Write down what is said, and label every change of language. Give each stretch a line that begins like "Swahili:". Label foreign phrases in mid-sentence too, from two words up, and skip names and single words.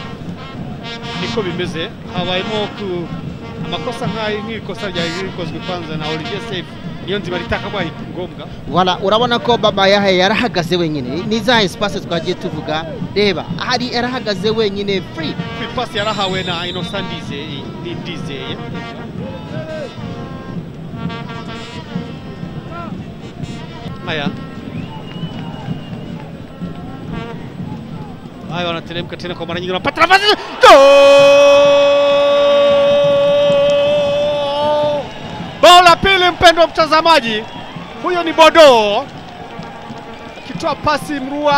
Kinyarwanda: Niko bimeze, habayemo amakosa nk'ikosa rya rikozwe kwanza na Olivier Seif, niyo nzima ritakabaye ngombwa. Wala urabona ko Baba Yahaya yarahagaze wenyine, ni za espace twagiye tuvuga, reba hari yarahagaze wenyine free pass yarahawe na Innocent Ndizeye.
Swahili: Haya wanateremka tena kwa mara nyingine, wanapata nafasi. Bao la pili, mpendwa mtazamaji, huyo ni Bodo akitoa pasi mrua.